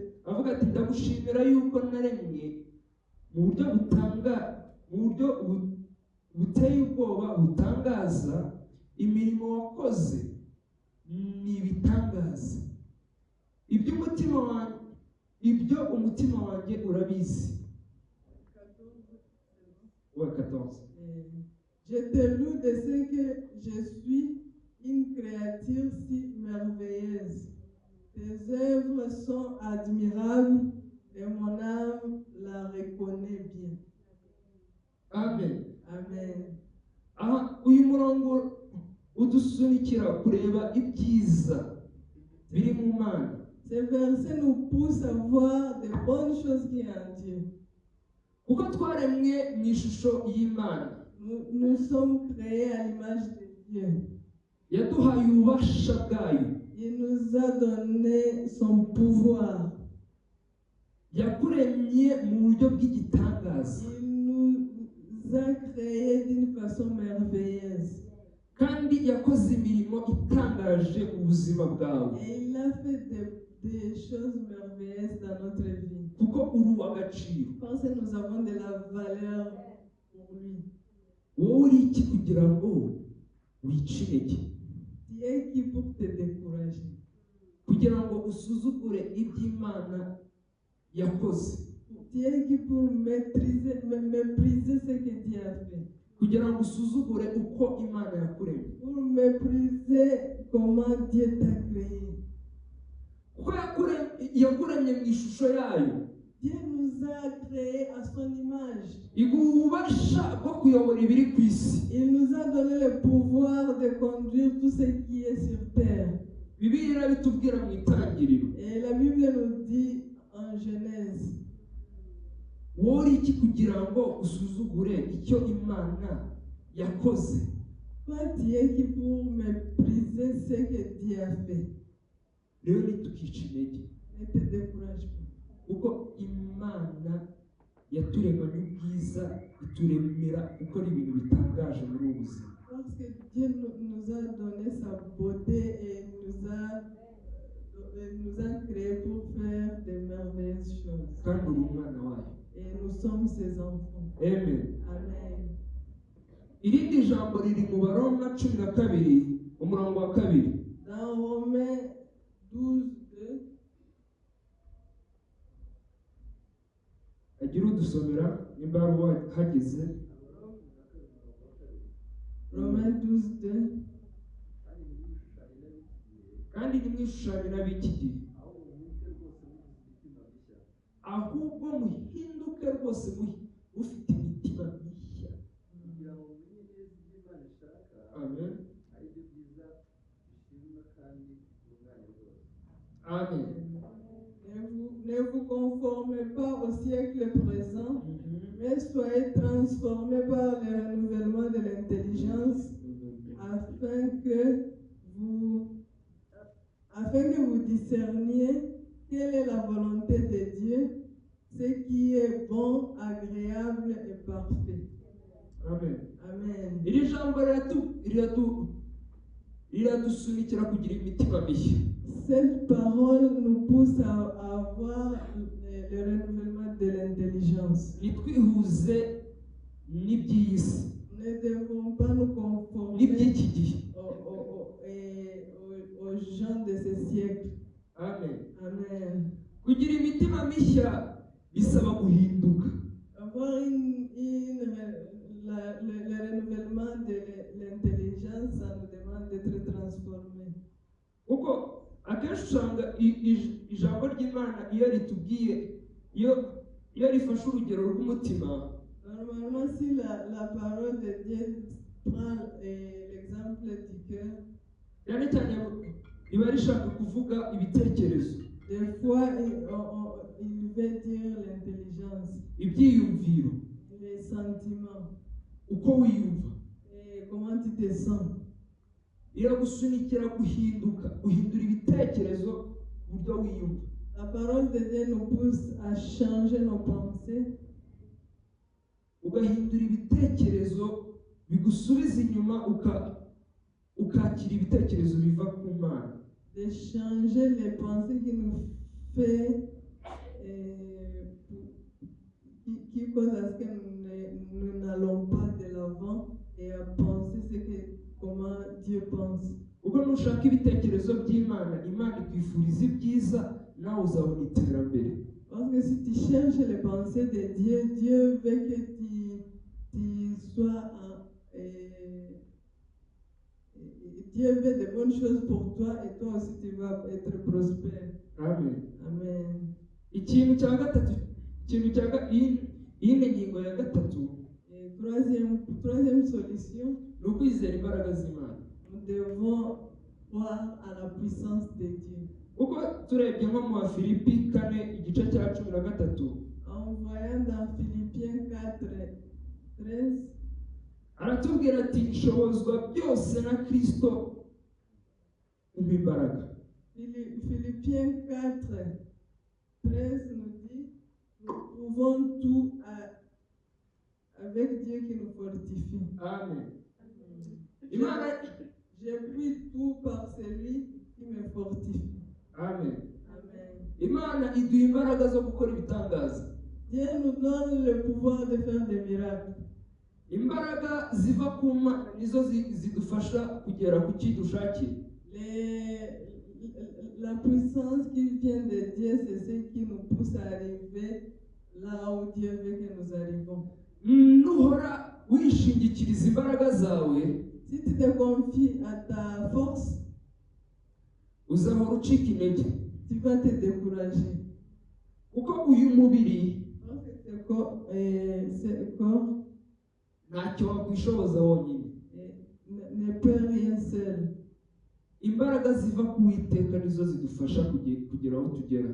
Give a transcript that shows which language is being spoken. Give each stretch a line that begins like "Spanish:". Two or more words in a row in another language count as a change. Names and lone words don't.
Kinyarwanda: Avuga ati ndagushimira yuko naremwe mu buryo buteye ubwoba butangaza. Imirimo wakoze ni ibitangaza. Ibyo umutima wanjye urabizi. 14.
French: Je te loue de ce que je suis une créature si merveilleuse. Tes œuvres sont admirables et mon âme la reconnaît bien. Amen. Amen.
Kinyarwanda: Aha uyu murongo udusunikira kureba ibyiza biri mu Mana.
French: Ce verset nous pousse à voir de bonnes choses qui sont en Dieu.
Kinyarwanda: Kuko twaremwe mu ishusho y'Imana.
French: Nous sommes créés à l'image de Dieu.
Kinyarwanda: Yaduhaye ububasha bwayo.
French: Il nous a donné son pouvoir.
Kinyarwanda: Yakuremye mu buryo bw'igitangaza.
French: Il nous a créés d'une façon merveilleuse.
Kinyarwanda: Kandi yakoze imirimo itangaje mu buzima bwawe.
French: Et il a fait des choses merveilleuses dans notre vie.
Kinyarwanda: Kuko uri uw'agaciro.
French: Parce que nous avons de la valeur pour lui.
Kinyarwanda: Wowe uri iki kugira ngo wice intege?
French: Tu es qui pour te décourager?
Kinyarwanda: Kugira ngo usuzugure iby'Imana yakoze.
French: Tu es qui pour mépriser ce que Dieu a fait?
Kinyarwanda: Kugira ngo usuzugure uko Imana yakuremye.
French: Pour mépriser comment Dieu t'a créé.
Kinyarwanda: Kuko yakuremye mu ishusho yayo.
French: Dieu nous a créés à son image.
Kinyarwanda: Iguha ububasha bwo kuyobora ibiri ku isi.
French: Il nous a donné le pouvoir de conduire tout ce qui est sur terre.
Kinyarwanda: Bibiliya bitubwira mu itangiriro.
French: Et la Bible nous dit en Genèse.
Kinyarwanda: Wowe uri iki kugira ngo usuzugure icyo Imana yakoze?
French: Toi, tu es qui pour mépriser ce que Dieu a fait?
Kinyarwanda: Rero ntitukice intege.
French: Ne te décourage pas.
Kinyarwanda: Kuko Imana yaturemanye ubwiza, ituremera gukora ibintu bitangaje muri ubu buzima.
French: Parce que Dieu nous a donné sa beauté et nous a créés pour faire de merveilleuses choses.
Kinyarwanda: Kandi uri umwana wayo.
French: Et nous sommes ses enfants. Amen. Amen.
Kinyarwanda: Irindi jambo riri mu Baroma 12 umurongo wa 2.
French: Dans Romains 12, 2.
Kinyarwanda: Agira udusomera nimba hageze.
French: Romains 12, 2.
Kinyarwanda: Kandi nimwishushanye n'ab'iki gihe, ahubwo muhinduke rwose mufite imitima mishya. Amen. Amen.
French: Ne vous conformez pas au siècle présent, mais soyez transformés par le renouvellement de l'intelligence afin que vous discerniez quelle est la volonté de Dieu, ce qui est bon, agréable et parfait. Amen. Amen.
Kinyarwanda: Iri jambo riradusunikira kugira imitima mishya.
French: Cette parole nous pousse à avoir le renouvellement de l'intelligence.
Kinyarwanda: Nitwihuze n'iby'iyi si.
French: Ne devons pas nous conformer
Kinyarwanda: N'iby'iki gihe.
French: aux gens de ce siècle. amen. Amen.
Kinyarwanda: Kugira imitima mishya bisaba guhinduka.
French: Avoir le renouvellement de l'intelligence, ça nous demande d'être transformés.
Kinyarwanda: Kuko akenshi usanga ijambo ry'Imana iyo ritubwiye iyo rifashe urugero rw'umutima.
French: Normalement, si la parole de Dieu prend l'exemple du cœur,
Kinyarwanda: cyane cyane riba rishaka kuvuga ibitekerezo,
French: des fois il veut dire l'intelligence,
Kinyarwanda: ibyiyumviro,
French: les sentiments,
Kinyarwanda: uko wiyumva.
French: et comment tu te sens.
Kinyarwanda: Iragusunikira guhindura ibitekerezo ku buryo wiyumva.
French: La parole de Dieu nous pousse à changer nos pensées,
Kinyarwanda: ugahindura ibitekerezo bigusubiza inyuma ukakira ibitekerezo biva ku Mana.
French: de changer les pensées qui nous fait qui cause à ce que nous n'allons pas de l'avant et à penser comment Dieu pense.
Kinyarwanda: Ubwo nushaka ibitekerezo by'Imana, Imana ikwifuriza ibyiza, nawe uzabona iterambere.
French: Parce que si tu cherches les pensées de Dieu, Dieu veut que tu sois Dieu veut de bonnes choses pour toi et toi aussi tu vas être prospère. Amen. Amen.
Kinyarwanda: Ikintu cya gatatu, iyi ni ingingo ya gatatu.
French: Et troisième solution,
Kinyarwanda: ni ukwizera imbaraga z'Imana.
French: nous devons croire à la puissance de Dieu.
Kinyarwanda: Uko turebye nko mu Bafilipi 4 igice cya 13,
French: En voyant dans Philippiens 4:13,
Kinyarwanda: aratubwira ati nshobozwa byose na Kristo umpa imbaraga.
French: Philippiens 4:13 nous dit, nous pouvons tout avec Dieu qui nous fortifie. Amen. Je puis tout par celui qui me fortifie. Amen. Amen.
Kinyarwanda: Imana iduha imbaraga zo gukora ibitangaza.
French: Dieu nous donne le pouvoir de faire des miracles.
Kinyarwanda: Imbaraga ziva ku Mana nizo zidufasha kugera ku kidushakiye.
French: La puissance qui vient de Dieu, c'est ce qui nous pousse à arriver là où Dieu veut que nous arrivons.
Kinyarwanda: Nuhora wishingikiriza imbaraga zawe,
French: si tu te confies à ta force,
Kinyarwanda: uzahora ucika intege.
French: Tu vas te décourager.
Kinyarwanda: Kuko uyu mubiri
French: ce corps
Kinyarwanda: ntacyo wakwishoboza wonyine,
French: ne peut rien seul.
Kinyarwanda: Imbaraga ziva ku Uwiteka nizo zidufasha kugera aho tugera.